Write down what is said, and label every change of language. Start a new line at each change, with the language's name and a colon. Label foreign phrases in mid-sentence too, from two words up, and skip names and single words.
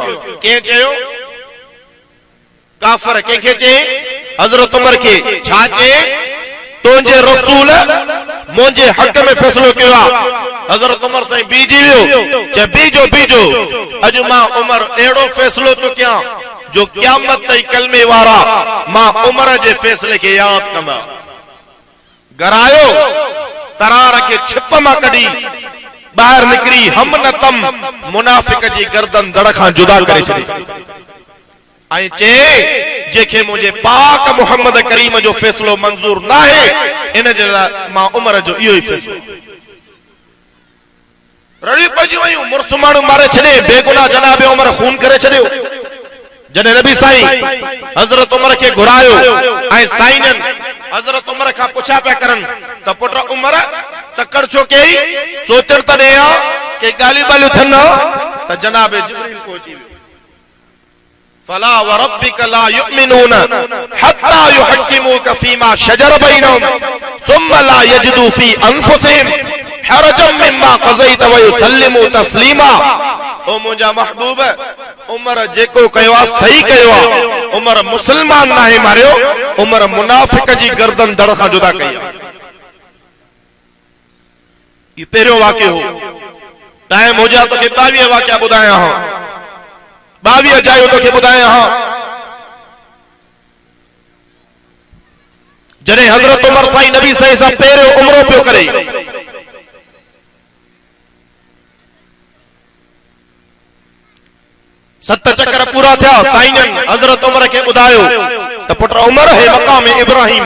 Sindhi: के चयो? काफ़िर के चई? हज़रत उमर के। छा चई? तुझे रसूल मुझे हक में फैसलो कयो। हज़रत उमर साईं बीजी वियो, चे बीजो बीजो, अज मां उमर एड़ो फैसलो तो क्या जो क़यामत ताईं कलमे वारा मां उमर जे फैसले के याद कंदा। घरायो तरार के छिप मां कढी ॿाहिरि निकिरी हम न तम मुनाफिक जी गर्दन दड़ खां जुदा करे छॾी। ऐं चे जेके मुझे पाक मोहम्मद करीम जो फैसलो मंजूर ना है, इन जे लाइ मां उमर जो इहो ही फैसलो। रड़ी पजी वयूं, मुर्स माण्हू मारे छॾे, बेगुनाह जनाब उमर खून करे छॾियो। जॾहिं नबी साईं हज़रत उमर के घुरायो ऐं साईं हज़रत उमर खां पुछा पिया करनि त पुट उमर तकड़ छो कई, सोचण त ॾे आ के ॻाल्हियूं ॿाल्हियूं थियनि त जनाब जिब्रील पहुची वियो।
Arabic: فلا وربك لا يؤمنون حتى يحكموك فيما شجر بينهم ثم لا يجدوا في أنفسهم حرجا مما قضيت ويسلموا تسليما.
Sindhi: ओ मुंहिंजा महबूब, उमर जेको कयो आ सही कयो आ। उमर मुसलमान नाहे मारियो, उमर मुनाफिक जी गर्दन दड़ खां जुदा कई आ। ये पहिरियों वाक़ियो हो। टाइम हो जा तो के 22 वाक़िया ॿुधाया हा, 22 जायूं तोखे ॿुधाया हा। जॾहिं हज़रत उमर साईं नबी साईं सां पहिरियों उमरो पियो करे, सत चक्कर पूरा थिया, साईं हज़रत उमर के ॿुधायो त पुट उमर हे मक़ाम इब्राहिम आ।